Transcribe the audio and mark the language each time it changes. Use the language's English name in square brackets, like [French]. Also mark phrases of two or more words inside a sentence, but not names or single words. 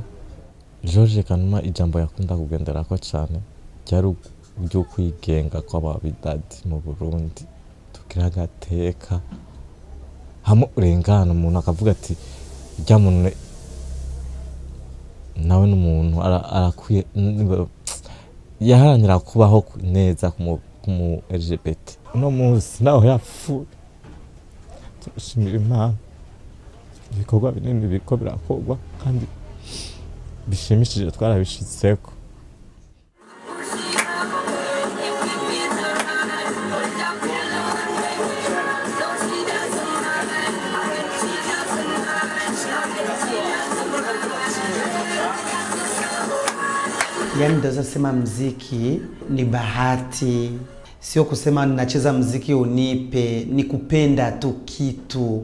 [Rundi] George Kanuma ijambo yakunda kugenderako cyane ryari uburyo kwigenga kw'ababidadi mu Burundi, tugira agateka hamwe urengana umuntu akavuga ati rya muntu nawe n'umuntu arakwiye, yaharanira kubaho neza kumu LGBT. Uno munsi naho yapfuye, turashimira Imana, ibikorwa binini biriko birakorwa kandi bishimishije twarabishitseko. [Swahili] Yani ndaweza sema mziki ni bahati, sio kusema ninacheza mziki unipe, ni kupenda tu kitu.